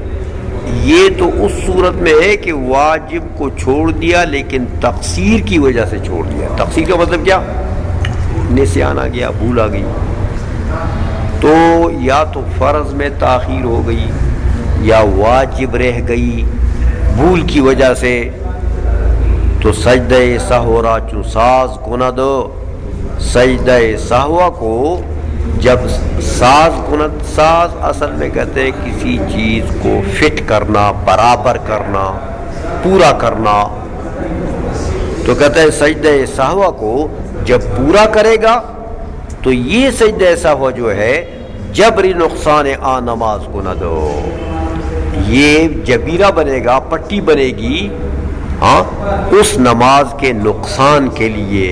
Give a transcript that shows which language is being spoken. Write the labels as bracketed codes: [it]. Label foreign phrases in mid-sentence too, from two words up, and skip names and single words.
[ur] یہ تو اس صورت میں ہے کہ واجب کو چھوڑ دیا لیکن تقصیر کی وجہ سے چھوڑ دیا. تقصیر کا مطلب کیا؟ نسیان آ گیا، بھول آ گئی. تو یا تو فرض میں تاخیر ہو گئی یا واجب رہ گئی بھول کی وجہ سے، تو [fa] سجدہ سہو را چو ساز کند، [ur] سجدہ سہو کو جب [fa] ساز کند، [ur] ساز اصل میں کہتے ہیں کسی چیز کو فٹ کرنا، برابر کرنا، پورا کرنا. تو کہتے ہیں سجدہ سہو کو جب پورا کرے گا تو یہ سجدہ سہو جو ہے [fa] جبری نقصان آ نماز کند، [ur] یہ جبیرہ بنے گا، پٹی بنے گی، ہاں اس نماز کے نقصان کے لیے.